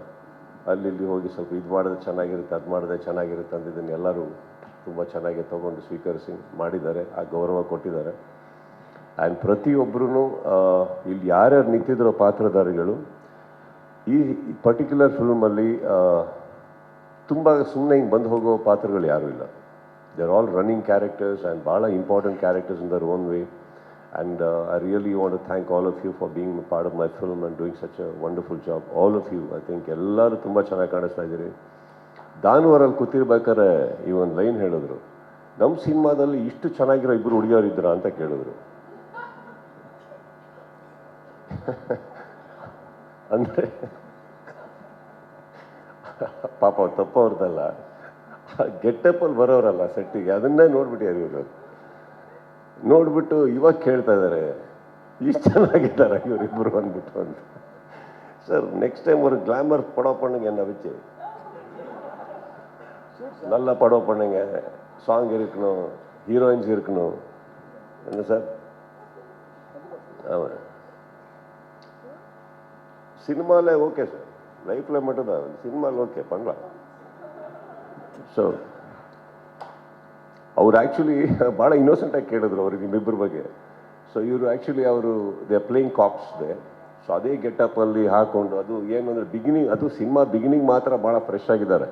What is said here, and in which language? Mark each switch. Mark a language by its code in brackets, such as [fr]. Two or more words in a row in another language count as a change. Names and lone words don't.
[kn] ಅಲ್ಲಿ ಹೋಗಿ ಸ್ವಲ್ಪ ಇದು ಮಾಡಿದ್ರೆ ಚೆನ್ನಾಗಿರುತ್ತೆ, ಅದು ಮಾಡಿದ್ರೆ ಚೆನ್ನಾಗಿರುತ್ತೆ ಅಂತ ಇದನ್ನು ಎಲ್ಲರೂ ತುಂಬ ಚೆನ್ನಾಗಿ ತೊಗೊಂಡು ಸ್ವೀಕರಿಸಿ ಮಾಡಿದ್ದಾರೆ, ಆ ಗೌರವ ಕೊಟ್ಟಿದ್ದಾರೆ. ಆ್ಯಂಡ್ ಪ್ರತಿಯೊಬ್ಬರೂ ಇಲ್ಲಿ ಯಾರ್ಯಾರು ನಿಂತಿದ್ರೋ ಪಾತ್ರಧಾರಿಗಳು ಈ ಪರ್ಟಿಕ್ಯುಲರ್ ಫಿಲ್ಮಲ್ಲಿ ತುಂಬ ಸುಮ್ಮನೆ ಹಿಂಗೆ ಬಂದು ಹೋಗೋ ಪಾತ್ರಗಳು ಯಾರೂ ಇಲ್ಲ. [en] they are all running characters and ಭಾಳ important characters in their own way. and I really want to thank all of you for being part of my film and doing such a wonderful job. all of you, I think [kn] ಎಲ್ಲರೂ ತುಂಬ ಚೆನ್ನಾಗಿ ಕಾಣಿಸ್ತಾ ಇದ್ದೀರಿ. ದಾನವರಲ್ಲಿ ಕೂತಿರ್ಬೇಕಾದ್ರೆ ಈ ಒಂದು ಲೈನ್ ಹೇಳಿದ್ರು, ನಮ್ಮ ಸಿನಿಮಾದಲ್ಲಿ ಇಷ್ಟು ಚೆನ್ನಾಗಿರೋ ಇಬ್ಬರು ಹುಡುಗಿಯರಿದ್ರ ಅಂತ ಕೇಳಿದ್ರು. ಅಂದರೆ ಪಾಪ ಅವ್ರು ತಪ್ಪವ್ರದ್ದಲ್ಲ, ಗೆಟ್ಟಪ್ಪಲ್ಲಿ ಬರೋರಲ್ಲ ಸೆಟ್ಟಿಗೆ, ಅದನ್ನೇ ನೋಡ್ಬಿಟ್ಟಿದ್ದಾರೆ ಇವರು. ನೋಡ್ಬಿಟ್ಟು ಇವಾಗ ಕೇಳ್ತಾ ಇದ್ದಾರೆ ಇಷ್ಟು ಚೆನ್ನಾಗಿದ್ದಾರೆ ಇವರಿಬ್ಬರು ಅಂದ್ಬಿಟ್ಟು ಅಂತ. [en] sir next time [ta] ஒரு கிளாமர் படம் பண்ணுங்க என்ன வச்சு, நல்ல படம் பண்ணுங்க, சாங் இருக்கணும், ஹீரோயின்ஸ் இருக்கணும். என்ன சார்? ஆமாம், சினிமாவில் [en] okay sir, [ta] லைஃப்பில் மட்டும்தான், சினிமாவில் ஓகே பண்ணலாம். [kn] ಸೊ ಅವ್ರು ಆ್ಯಕ್ಚುಲಿ ಭಾಳ ಇನ್ನೋಸೆಂಟಾಗಿ ಕೇಳಿದ್ರು ಅವ್ರಿಗೆ ನಿಮ್ಮಿಬ್ಬರ ಬಗ್ಗೆ. ಸೊ ಇವರು ಆ್ಯಕ್ಚುಲಿ ಅವರು [en] they playing cops they. [kn] ಸೊ ಅದೇ ಗೆಟಪ್ಪಲ್ಲಿ ಹಾಕ್ಕೊಂಡು, ಅದು ಏನು ಅಂದರೆ ಬಿಗಿನಿಂಗ್, ಅದು ಸಿನಿಮಾ ಬಿಗಿನಿಂಗ್ ಮಾತ್ರ ಭಾಳ ಫ್ರೆಶ್ ಆಗಿದ್ದಾರೆ.